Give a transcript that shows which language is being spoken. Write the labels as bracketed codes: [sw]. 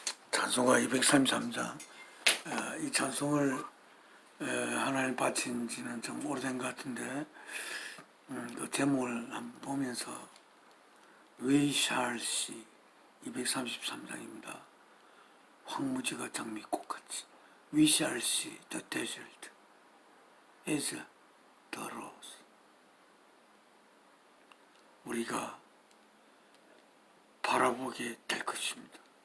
[ko] 찬송가 233장. 이 찬송을 하나님 바친 지는 좀 오래된 것 같은데 그 제목을 한번 보면서 [en] We shall see [ko] 233장입니다. 황무지가 장미꽃같이 [en] We shall see the desert as the rose. [ko] 우리가 바라보게 될 것입니다.